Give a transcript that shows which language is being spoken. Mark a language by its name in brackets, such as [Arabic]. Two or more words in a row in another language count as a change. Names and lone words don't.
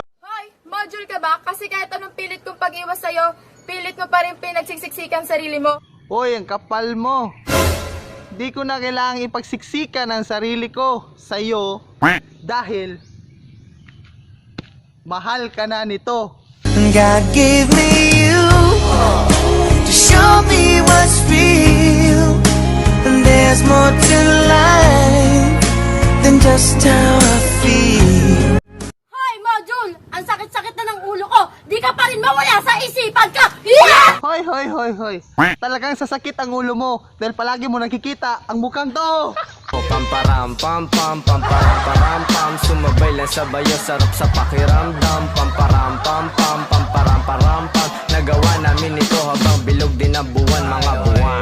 [Filipino] Hoy, module ka ba? Kasi kahit anong pilit kong pag-iwas sa'yo, pilit mo pa rin pinagsiksikan sarili mo. Hoy, ang kapal mo. Di ko na kailangang ipagsiksikan ang sarili ko sa iyo dahil mahal ka na nito. [English] God gave me you to show me what's real, and there's more to life than just how I feel. [Filipino] Hi, module! Ang sakit-sakit na ng ulo ko. Di ka pa rin mawala sa isipan ka. Yeah! Hoy, hoy, hoy, hoy. Talagang sasakit ang ulo mo dahil palagi mo nakikita ang mukhang to. Pamparam pam pam pamparam param pam, sumabay lang sa bayo, sarap sa pakiramdam. Pamparam pam pam pamparam param pam, nagawa namin ito habang bilog din ang buwan, mga buwan.